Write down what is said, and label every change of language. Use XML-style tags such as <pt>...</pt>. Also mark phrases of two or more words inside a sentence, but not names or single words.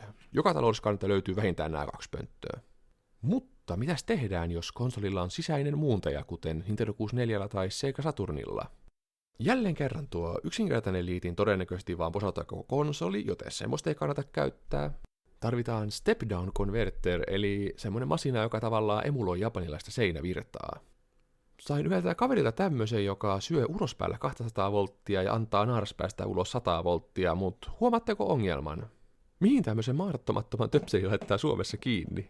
<fi>Joka talouskannalta löytyy vähintään nämä 2 pönttöä. Mutta mitäs tehdään, jos konsolilla on sisäinen muuntaja, kuten Nintendo 64 tai Sega Saturnilla? Jälleen kerran tuo yksinkertainen liitin todennäköisesti vaan posauttaa koko konsoli, joten semmoista ei kannata käyttää.</fi> <en>Tarvitaan step-down converter,</en> <fi>eli semmoinen masina, joka tavallaan emuloi japanilaista seinävirtaa. Sain yhdeltä kaverilta tämmöisen, joka syö ulospäällä 200 volttia ja antaa naaraspäästä ulos 100 volttia, mutta huomaatteko ongelman? Mihin tämmöisen mahdottomattoman töpselin laittaa Suomessa kiinni?</fi>